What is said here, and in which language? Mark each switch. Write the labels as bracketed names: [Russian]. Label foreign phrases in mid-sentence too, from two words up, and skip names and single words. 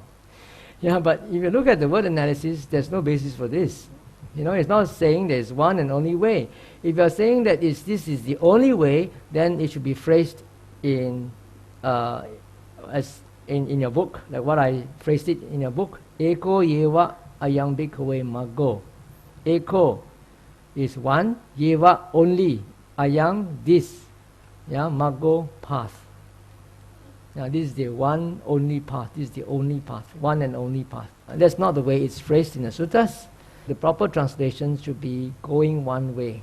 [English] Yeah, but if you look at the word analysis, there's no basis for this. It's not saying there's one and only way. If you're saying that this is the only way, then it should be phrased in as in your book, like what I phrased it in your book. [Pali] Eko yeva ayaṃ bhikkhuve maggo. [English] Eko is one, yeva only, ayaṃ this, maggo path. Now this is the one only path. This is the only path, one and only path. And that's not the way it's phrased in the suttas. The proper translation should be going one way.